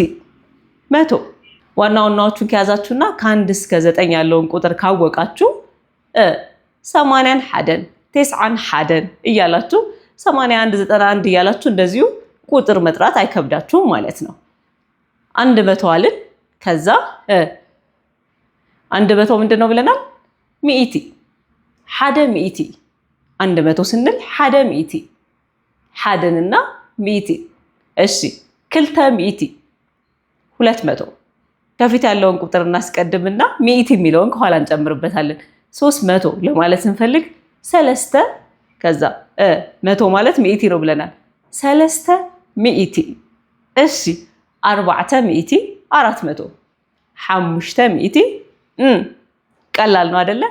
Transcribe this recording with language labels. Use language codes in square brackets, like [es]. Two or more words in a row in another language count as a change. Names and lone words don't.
[am] 100 ዋና ዋናዎቹን ከያዛችሁና ከ1 እስከ 9 ያለውን ቁጥር ካወቃችሁ 80 ሓደን 90 ሓደን እያላችሁ 81 91 እያላችሁ እንደዚሁ ቁጥር መጥራት አይከብዳችሁም ማለት ነው። 100 አልን። ከዛ 100 ምንድን ነው ብለናል? [ti] ሚኢቲ ሓደ ሚኢቲ 100 ስንል ሓደ ሚኢቲ ሓደንና ሚኢቲ። [am] እሺ 200 ሚኢቲ 200 ከፊት ያለውን ቁጥር እናስቀድምና ሚኢቲ የሚለውን ከኋላ እንጨምርበታለን። 300 ለማለት ስንፈልግ 3 ከዛ 100 ማለት ሚኢቲ ነው ብለናል። 300 እሺ 400 400 500 ቀላል ነው አይደለ?